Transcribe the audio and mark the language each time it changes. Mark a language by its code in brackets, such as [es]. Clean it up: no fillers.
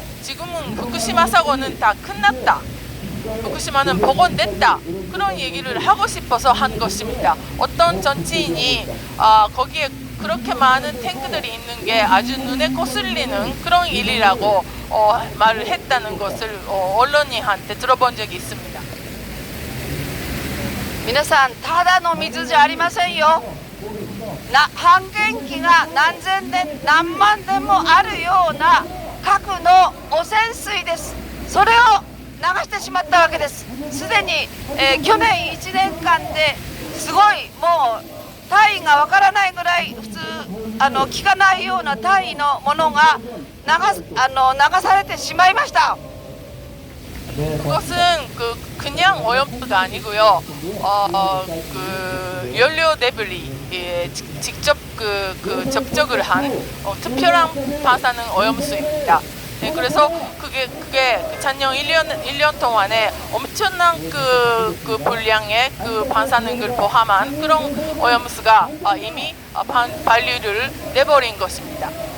[ko] 지금은 후쿠시마 사고는 다 끝났다. 후쿠시마는 복원됐다. 그런 얘기를 하고 싶어서 한 것입니다. 어떤 정치인이 거기에 그렇게 많은 탱크들이 있는 게 아주 눈에 거슬리는 그런 일이라고 말을 했다는 것을 언론인한테 들어본 적이 있습니다. [ja] 皆さんただの水じゃありませんよ。半減期が何千年何万年もあるような核の汚染水です。それを流してしまったわけです。すでに、去年1年間ですごいもう単位がわからないぐらい普通聞かないような単位のものが流されてしまいました。 [ko] 그것은 그냥 오염수가 아니고요. 그 연료 데블리에 직접 그 접촉을 한 특별한 방사능 오염수입니다. 네, 그래서 그게 그 작년 1년 동안에 엄청난 그 분량의 그 방사능을 포함한 그런 오염수가 이미 반류를 내버린 것입니다.